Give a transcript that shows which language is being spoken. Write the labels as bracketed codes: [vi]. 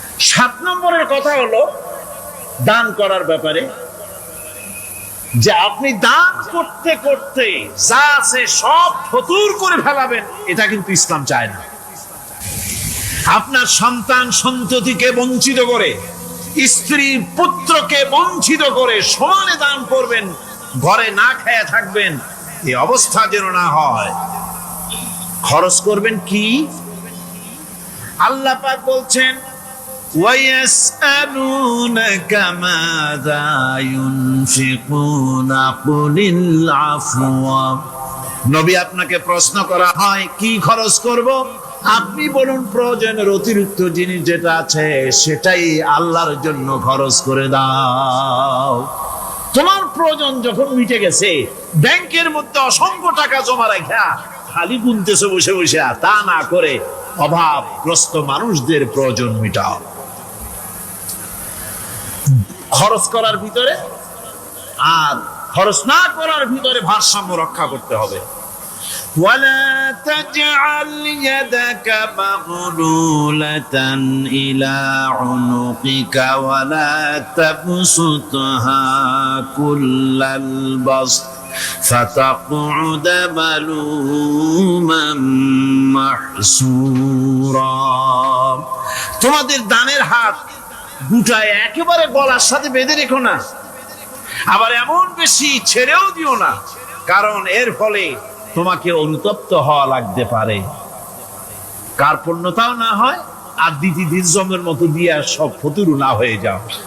[bn] 7 নম্বরের কথা হলো দান করার ব্যাপারে, যে আপনি দান করতে করতে যা আছে সব ফতুর করে ফেলাবেন, এটা কিন্তু ইসলাম চায় না। আপনার সন্তান সন্ততিকে বঞ্চিত করে, স্ত্রী পুত্রকে বঞ্চিত করে সমানে দান করবেন, ঘরে না খেয়ে থাকবেন, এই অবস্থা যেন না হয়। খরচ করবেন কি? আল্লাহ পাক বলছেন, [ar] وَيَسْأَلُونَكَ مَاذَا يُنْفِقُونَ قُلِ الْعَفْوَ। [bn] নবী আপনাকে প্রশ্ন করা হয় কি খরচ করব, আপনি বলুন প্রয়োজনের অতিরিক্ত জিনিস যেটা আছে সেটাই আল্লাহর জন্য খরচ করে দাও। তোমার প্রয়োজন যখন মিটে গেছে, ব্যাংকের মধ্যে অসংখ্য টাকা জমা রাখা খালি গুনতেছে বসে বসে, তা না করে অভাবগ্রস্ত মানুষদের প্রয়োজন মিটাও। খরচ করার ভিতরে আর খরচ না করার ভিতরে ভারসাম্য রক্ষা করতে হবে। [ar] ولا تجعل يدك مغلولة إلى عنقك ولا تبسطها كل البسط فتقعد ملوما محسورا। [bn] তোমাদের দানের হাত গুটায় একেবারে গলার সাথে বেঁধে রেখো না, আবার এমন বেশি ছেড়েও দিও না, কারণ এর ফলে তোমাকে অনুতপ্ত হওয়া লাগতে পারে, কার্পণ্যতাও না হয়, আর দিজমের মতো দিয়ে সব ফতুরু না হয়ে যাও।